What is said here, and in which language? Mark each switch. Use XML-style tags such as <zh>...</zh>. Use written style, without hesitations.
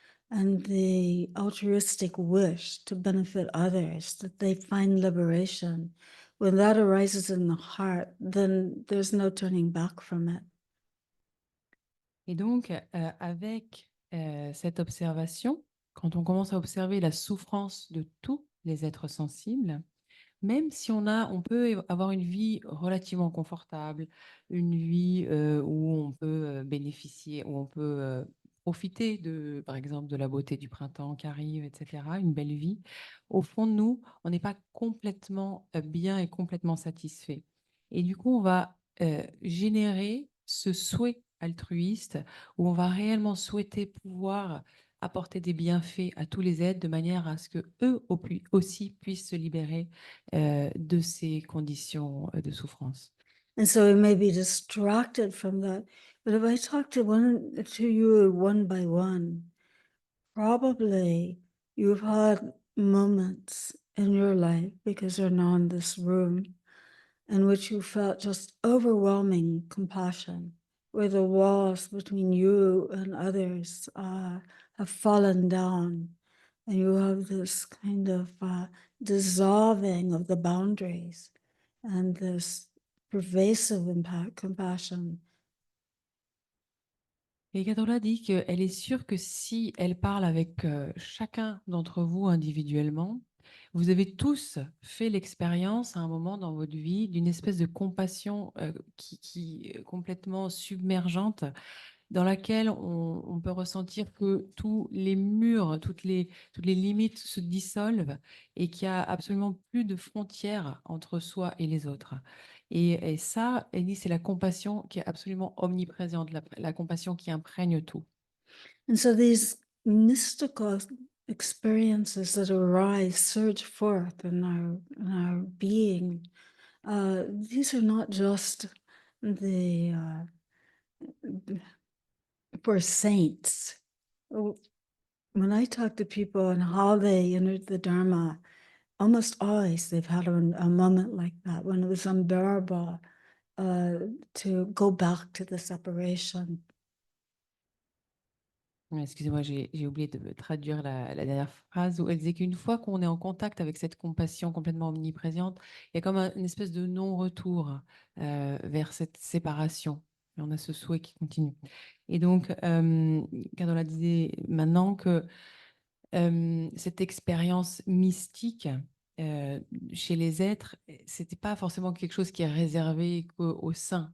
<en>And the altruistic wish to benefit others, that they find liberation, when that arises in the heart, then there's no turning back from it.</en> <fr>Et donc, avec cette observation, quand on commence à observer la souffrance de tous les êtres sensibles, même si on peut avoir une vie relativement confortable, une vie où on peut bénéficier, où on peut profiter par exemple, de la beauté du printemps qui arrive, etc., une belle vie, au fond de nous, on n'est pas complètement bien et complètement satisfait. Et du coup, on va générer ce souhait altruiste où on va réellement souhaiter pouvoir apporter des bienfaits à tous les êtres de manière à ce que eux aussi puissent se libérer de ces conditions de souffrance.</fr> <en>And so we may be distracted from that. But if I talk to you one by one, probably you've had moments in your life, because you're now in this room, in which you felt just overwhelming compassion, where the walls between you and others have fallen down, and you have this kind of dissolving of the boundaries and this pervasive impact, compassion.</en> <fr>Et Kadola dit qu'elle est sûre que si elle parle avec chacun d'entre vous individuellement, vous avez tous fait l'expérience à un moment dans votre vie d'une espèce de compassion qui est complètement submergente dans laquelle on peut ressentir que tous les murs, toutes les limites se dissolvent et qu'il n'y a absolument plus de frontières entre soi et les autres. Et ça, elle dit, c'est la compassion qui est absolument omniprésente, la compassion qui imprègne tout.</fr> <en>And so these mystical experiences that arise, surge forth in our being, these are not just the for saints. When I talk to people and how they entered the Dharma, almost always they've had a moment like that when it was unbearable to go back to the separation.</en> <fr>Excusez-moi, j'ai oublié de traduire la dernière phrase où elle disait qu'une fois qu'on est en contact avec cette compassion complètement omniprésente, il y a comme une espèce de non-retour vers cette séparation. Et on a ce souhait qui continue. Et donc, Carola disait maintenant que cette expérience mystique chez les êtres, c'était pas forcément quelque chose qui est réservé aux saints.</fr>